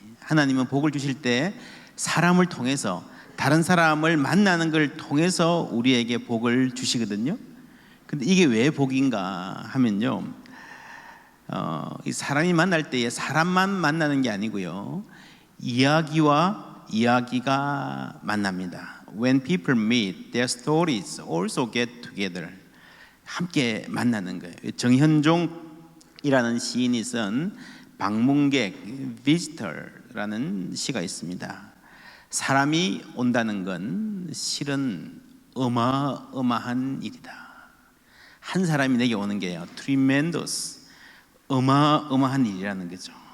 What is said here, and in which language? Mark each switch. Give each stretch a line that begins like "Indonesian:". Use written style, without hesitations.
Korean: 하나님은 복을 주실 때 사람을 통해서, 다른 사람을 만나는 걸 통해서 우리에게 복을 주시거든요. 근데 이게 왜 복인가 하면요, 이 사람이 만날 때에 사람만 만나는 게 아니고요, 이야기와 이야기가 만납니다.
English: When people meet, their stories also get together.
Korean: 함께 만나는 거예요. 정현종이라는 시인이 쓴 방문객, visitor라는 시가 있습니다. 사람이 온다는 건 실은 어마어마한 일이다. 한 사람이 내게 오는 게요, tremendous, 어마어마한 일이라는 거죠.